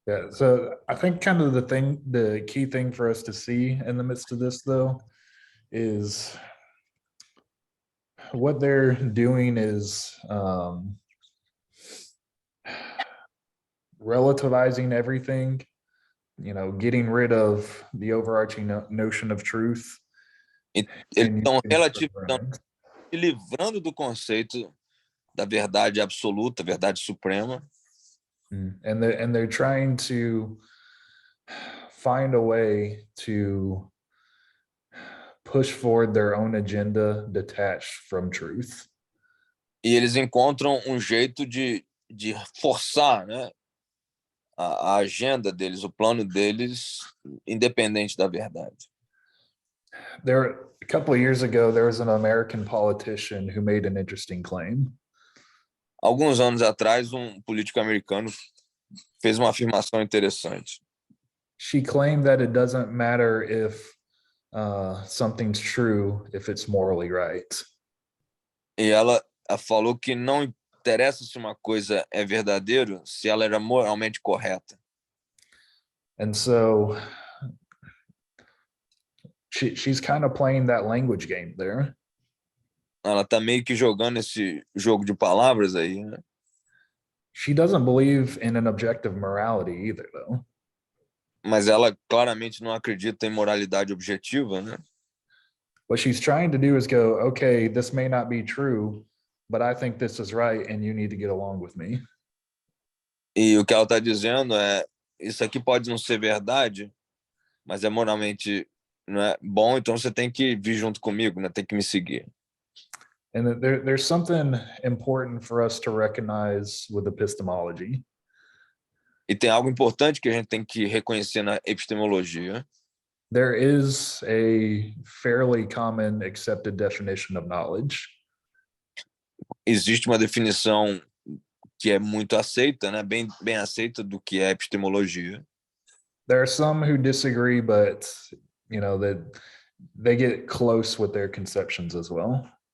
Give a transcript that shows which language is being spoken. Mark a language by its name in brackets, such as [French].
[English] So I think kind of the key thing for us to see in the midst of this, though, is what they're doing is relativizing everything, getting rid of the overarching notion of truth. [Portuguese] Então, se livrando do conceito da verdade absoluta, verdade suprema. [English] And they're trying to find a way to push forward their own agenda detached from truth. [Portuguese] E eles encontram jeito de forçar, né, a agenda deles, o plano deles, independente da verdade. [English] A couple of years ago, there was an American politician who made an interesting claim. [Portuguese] Alguns anos atrás, político americano fez uma afirmação interessante. [English] She claimed that it doesn't matter if something's true if it's morally right. [Portuguese] E ela falou que não interessa se uma coisa é verdadeira, se ela era moralmente correta. [English] And so she's kind of playing that language game there. [Portuguese] Ela tá meio que jogando esse jogo de palavras aí, né? [English] She doesn't believe in an objective morality either, though. [Portuguese] Mas ela claramente não acredita em moralidade objetiva, né? [English] What she's trying to do is go, okay, this may not be true, but I think this is right, and you need to get along with me. [Portuguese] E o que ela está dizendo é, isso aqui pode não ser verdade, mas é moralmente, não é bom, então você tem que vir junto comigo, né? Tem que me seguir. [English] And there's something important for us to recognize with epistemology. [Portuguese] E tem algo importante que a gente tem que reconhecer na epistemologia. [English] There is a fairly common accepted definition of knowledge. [Portuguese] Existe uma definição que é muito aceita, né? Bem aceita do que é epistemologia. [English] There are some who disagree, but that they get close with their conceptions as well.